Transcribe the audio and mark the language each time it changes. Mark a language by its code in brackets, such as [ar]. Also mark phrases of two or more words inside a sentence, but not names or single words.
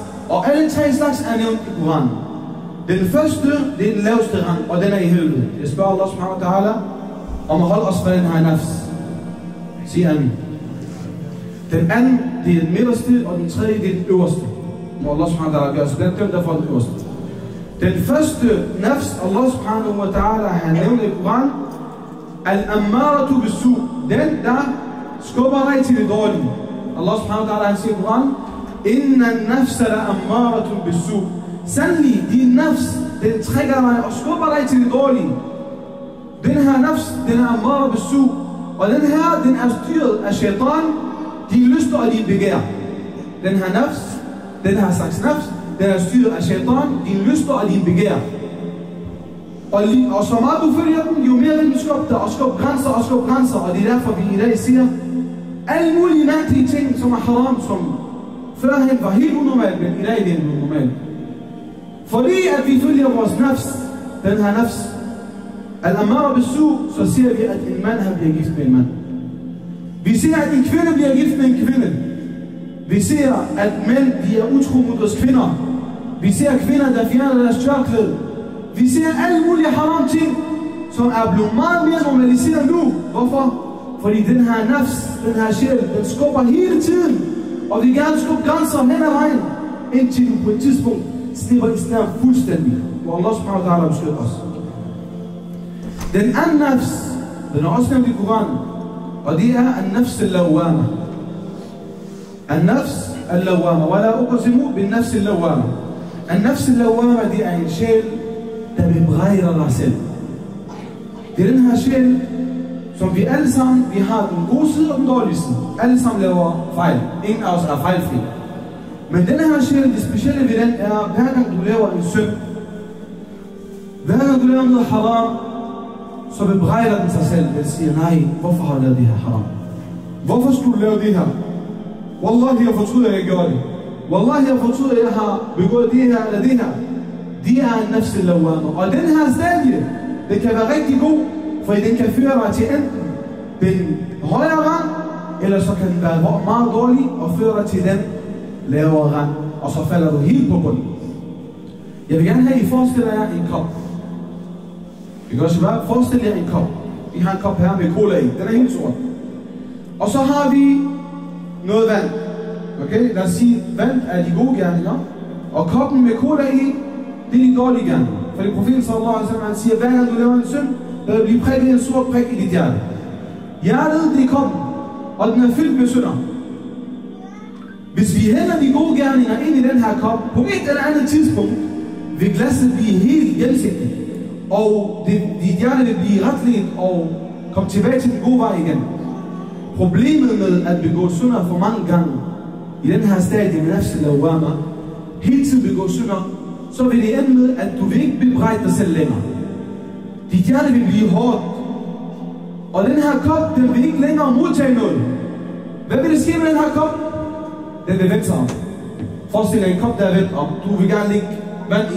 [da] Og alle 3 slags er nævnt i Koranen. Den første, det er den laveste rang, og den er i helvede. Jeg spørger [ar] الله سبحانه وتعالى [da] om at holde os fra den her nafs. Sig amen. Den anden, det er den midterste, og den tredje, det er den øverste. Må [ar] الله سبحانه وتعالى [da] gøre, så den dømte for den øverste. Den første nafs, [ar] الله سبحانه وتعالى [da] har nævnt i Koranen, [ar] الأمارة بالسوء, [da] den der skubber dig til det dårlige. [ar] الله سبحانه وتعالى [da] han siger i Koranen, [ar] إن النفس لأمارة بالسوء. [da] Sandelig, din nafs, den trækker dig og skubber dig til det dårlige. Den her nafs, den er [ar] أمارة بالسوء, [da] og den her, den er styret af shaitan, din lyster og din begær. Den her nafs, den her slags nafs, den er styret af shaitan, din lyster og din begær. Og så meget du følger den, jo mere vil den skubbe dig, og skubbe grænser, og det er derfor vi i dag siger, alle mulige mærkelige ting, som er haram, som førhen var helt unormalt, men i dag det er normalt. Fordi at vi følger vores nafs, den her nafs, [ar] الأمارة بالسوء, [da] så ser vi, at en mand han bliver gift med en mand. Vi ser, at en kvinde bliver gift med en kvinde. Vi ser, at mænd de er utro mod deres kvinder. Vi ser kvinder, der fjerner deres tørklæde. Vi ser alle mulige haram ting, som er blevet meget mere normaliseret nu. Hvorfor? Fordi den her nafs, den her sjæl, den skubber hele tiden. Og vi gerne skubbe grænser hen ad vejen, indtil du på et tidspunkt slipper islam fuldstændig. Hvor [ar] الله سبحانه وتعالى [da] beskytter os. Den anden nafs, den er også nævnt i Koranen, og det er [ar] النفس اللوامة. النفس اللوامة، ولا أقسم بالنفس اللوامة. النفس اللوامة, [da] det er en sjæl, der bebrejder dig selv. Det er den her sjæl, som vi alle sammen, vi har den gode side og den dårlige side. Alle sammen laver fejl. Ingen af os er fejlfri. Men den her sjæl, det specielle ved den er, hver gang du laver en synd, hver gang du laver noget haram, så bebrejder den sig selv. Den siger, nej, hvorfor har jeg lavet det her haram? Hvorfor skulle du lave det her? Wallahi, jeg fortryder, at jeg gjorde det. Wallahi, jeg fortryder, at jeg har begået det her eller det her. Det er en [ar] نفس اللوامة. [da] Og den her stadie, den kan være rigtig god, for den kan føre dig til enten den højere rang, eller så kan den være meget dårlig og føre dig til den lavere rang, og så falder du helt på bunden. Jeg vil gerne have, at I forestiller jer en kop. Vi kan også bare forestille jer en kop. Vi har en kop her med cola i. Den er helt sort. Og så har vi noget vand. Okay? Lad os sige, vand er de gode gerninger, og koppen med cola i, det er de dårlige gerninger. Fordi profeten [ar] صلى الله عليه وسلم [da] siger, hver gang du laver en synd, der vil blive prikket en sort prik i dit hjerte. Hjertet, det er koppen, og den er fyldt med synder. Hvis vi hælder de gode gerninger ind i den her kop, på et eller andet tidspunkt, vil glasset blive helt gennemsigtigt. Og dit hjerte vil blive retledt og komme tilbage til den gode vej igen. Problemet med at begå synder for mange gange, i den her stadie med [ar] نفس اللوامة, [da] hele tiden begå synder, så vil det ende med, at du vil ikke bebrejde dig selv længere. Dit hjerte vil blive hårdt. Og den her kop, den vil ikke længere modtage noget. Hvad vil det ske med den her kop? Den vil vende sig om. Forestil dig en kop, der er vendt om. Du vil gerne lægge vand i.